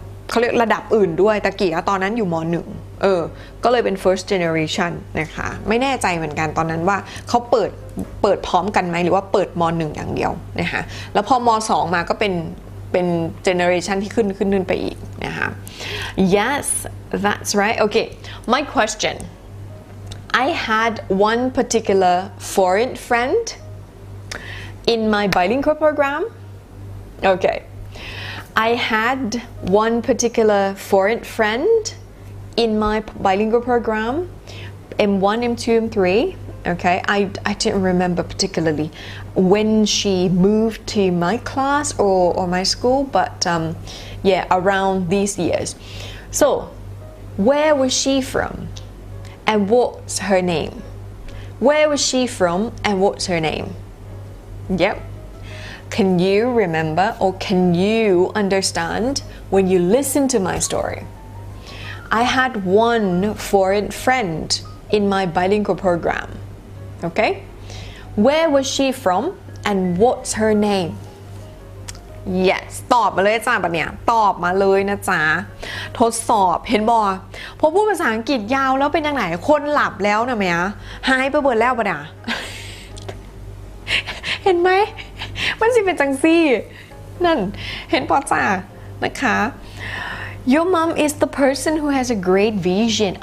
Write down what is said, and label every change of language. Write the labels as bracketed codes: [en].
[th] เขาเรียกระดับอื่นด้วยตะกี้ตอนนั้นอยู่ม.1 ก็เลยเป็น first generation นะคะไม่แน่ใจเหมือนกันตอนนั้นว่าเขาเปิดพร้อมกันไหมหรือว่าเปิดม.1 อย่างเดียวนะคะแล้วพอม.2 มาก็เป็น generation ที่ขึ้นไปอีกนะคะ [en] Yes that's right okay my question I had one particular foreign friend in my bilingual program. Okay. I had one particular foreign friend in my bilingual program, M1, M2, M3. Okay. I didn't remember particularly when she moved to my class or my school, but yeah, around these years. So, where was she from?And what's her name? Where was she from and what's her name? Yep. Can you remember or can you understand when you listen to my story? I had one foreign friend in my bilingual program. Okay? Where was she from and what's her name? [th] Yes ตอบมาเลยจ้าปะเนี่ยตอบมาเลยนะจ๊ะทดสอบเห็นบอพอพูดภาษาอังกฤษยาวแล้วเป็นยังไงคนหลับแล้วนะแม่หายไปเบิดแล้วปะเนี่ย เห็นไหมมันสิเป็นจังซี่นั่นเห็นปอจ้านะคะ [en] Your mom is the person who has a great vision.